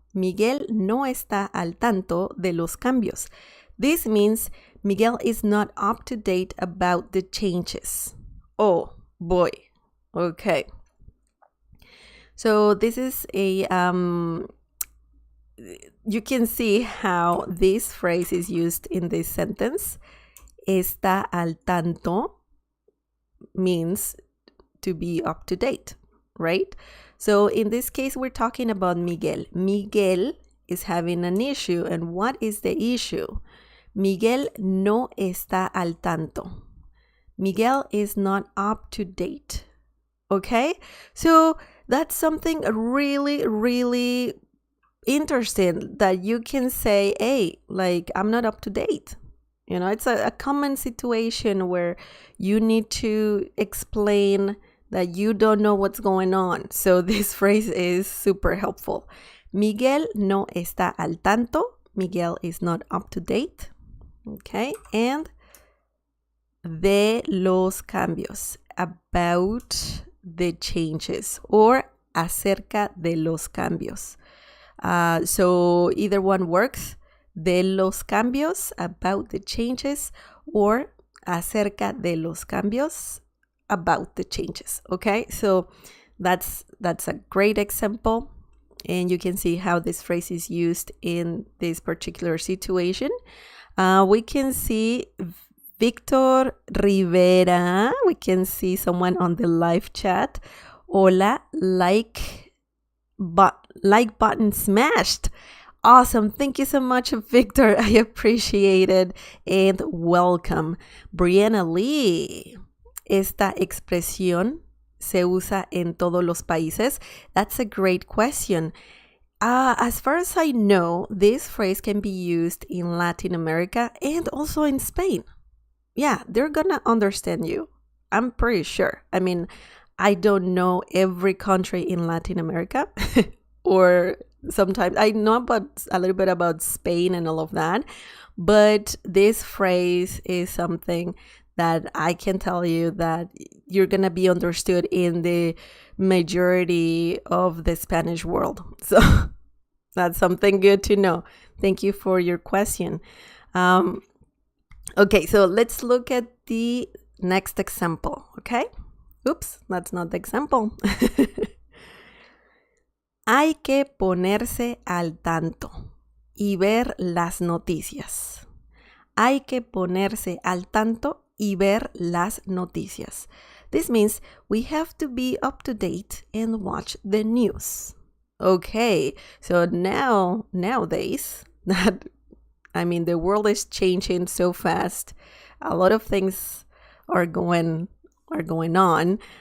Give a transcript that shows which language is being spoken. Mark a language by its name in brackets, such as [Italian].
[Spanish] Miguel no está al tanto de los cambios. [English] This means Miguel is not up to date about the changes. Oh boy. Okay. So this is a you can see how this phrase is used in this sentence. Está al tanto means to be up to date, right? So in this case, we're talking about Miguel. Miguel is having an issue. And what is the issue? Miguel no está al tanto. Miguel is not up to date. Okay? So that's something really, really interesting that you can say, hey, like, I'm not up to date. You know, it's a common situation where you need to explain that you don't know what's going on. So this phrase is super helpful. Miguel no está al tanto. Miguel is not up to date. Okay, and de los cambios, about the changes, or acerca de los cambios. So either one works. De los cambios, about the changes, or acerca de los cambios, about the changes. Okay, so that's a great example, and you can see how this phrase is used in this particular situation. We can see Victor Rivera. We can see someone on the live chat. Hola, like button smashed. Awesome. Thank you so much, Victor. I appreciate it. And welcome. Brianna Lee. [Spanish] ¿Esta expresión se usa en todos los países? [English] That's a great question. As far as I know, this phrase can be used in Latin America and also in Spain. Yeah, they're gonna understand you. I'm pretty sure. I mean, I don't know every country in Latin America, or sometimes I know about a little bit about Spain and all of that, but this phrase is something that I can tell you that you're going to be understood in the majority of the Spanish world. So that's something good to know. Thank you for your question. Okay, so let's look at the next example, okay? Oops, that's not the example. [Spanish] Hay que ponerse al tanto y ver las noticias. Hay que ponerse al tanto y ver las noticias. [English] This means we have to be up to date and watch the news. Okay, so nowadays, the world is changing so fast. A lot of things are going on.